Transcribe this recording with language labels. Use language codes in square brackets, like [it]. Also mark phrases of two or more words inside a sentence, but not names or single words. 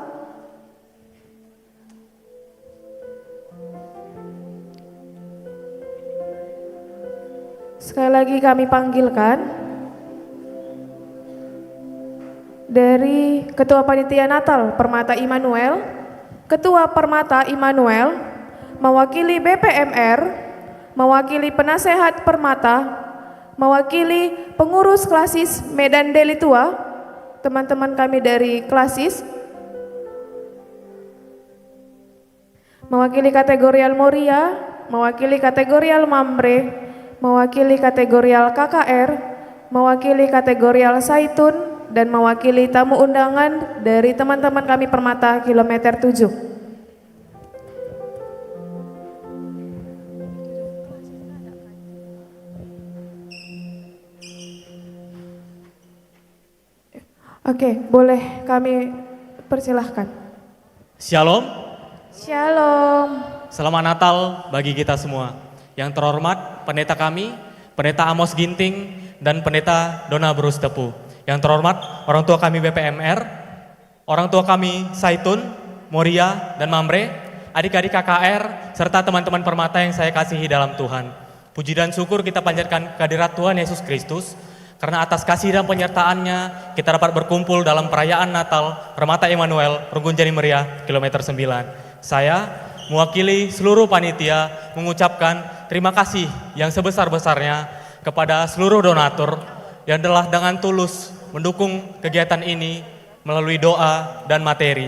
[id] Sekali lagi kami panggilkan dari Ketua Panitia Natal Permata Immanuel, Ketua Permata Immanuel, mewakili BPMR, mewakili penasehat Permata, mewakili pengurus klasis Medan Deli Tua, teman-teman kami dari klasis, mewakili kategorial Moria, mewakili kategorial Mamre, mewakili kategorial KKR, mewakili kategorial Saitun, dan mewakili tamu undangan dari teman-teman kami Permata kilometer 7. Oke, boleh kami persilahkan. Shalom, Shalom. selamat Natal bagi kita semua. Yang terhormat pendeta kami, pendeta Amos Ginting dan pendeta Dona Bruce Tepu. Yang terhormat orang tua kami BPMR, orang tua kami Saitun, Moria, dan Mamre, adik-adik KKR, serta teman-teman Permata yang saya kasihi dalam Tuhan. Puji dan syukur kita panjatkan kehadirat Tuhan Yesus Kristus, karena atas kasih dan penyertaannya kita dapat berkumpul dalam perayaan Natal Permata Immanuel Runggun Jani Meriah kilometer 9. Saya mewakili seluruh panitia mengucapkan terima kasih yang sebesar-besarnya kepada seluruh donatur yang telah dengan tulus mendukung kegiatan ini melalui doa dan materi.